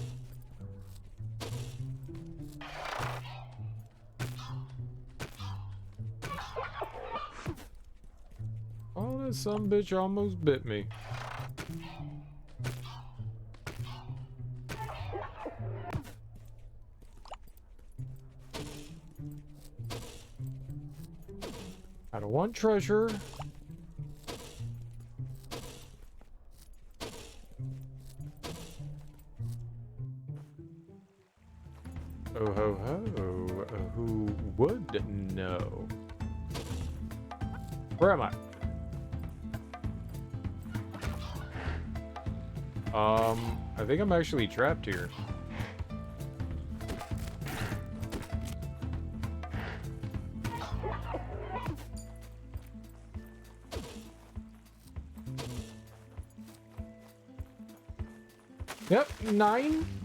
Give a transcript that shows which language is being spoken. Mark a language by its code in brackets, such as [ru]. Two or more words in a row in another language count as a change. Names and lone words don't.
[en] Oh, that sumbitch almost bit me. I don't want treasure. Oh ho ho, who would know? Where am I? I think I'm actually trapped here. Yep, 9.